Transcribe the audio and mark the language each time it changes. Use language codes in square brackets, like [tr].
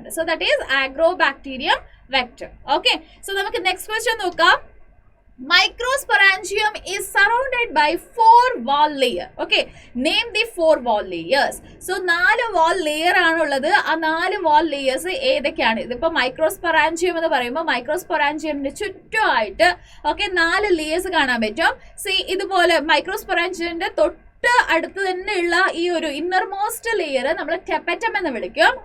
[en] So that is agrobacterium vector. [ml] Okay, so നമുക്ക് next question നോക്കാം. [en] Microsporangium is surrounded by 4 wall layer. Okay, name the 4 wall layers. So 4 wall layer ആണുള്ളത്. [ml] ആ 4 wall layers ഏതൊക്കെയാണ്? ഇതിപ്പോൾ microsporangium എന്ന് പറയുമ്പോൾ മൈക്രോസ്പൊറാഞ്ചിയമിന്റെ ചുറ്റുമായിട്ട് 4 layers കാണാൻ പറ്റും. സി ഇതുപോലെ മൈക്രോസ്പൊറാഞ്ചിയമിന്റെ അടുത്ത് തന്നെയുള്ള ഈ ഒരു ഇന്നർ മോസ്റ്റ് ലെയർ നമ്മൾ ടെപ്പറ്റം എന്ന് വിളിക്കും.